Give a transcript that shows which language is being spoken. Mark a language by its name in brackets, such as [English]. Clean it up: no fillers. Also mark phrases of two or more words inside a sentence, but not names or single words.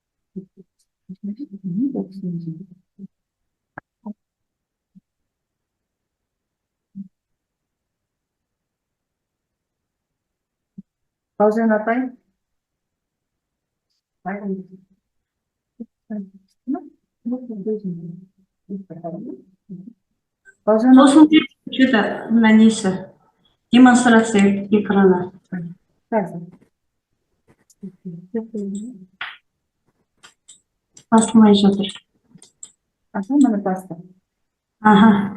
[Kazakh] Балжан апай. Балжан апай. Сосын [Russian] что-то на [Kazakh] несі [Russian] демонстрация экрана. [Kazakh] Басылмай жатыр. Мені басты. Ага.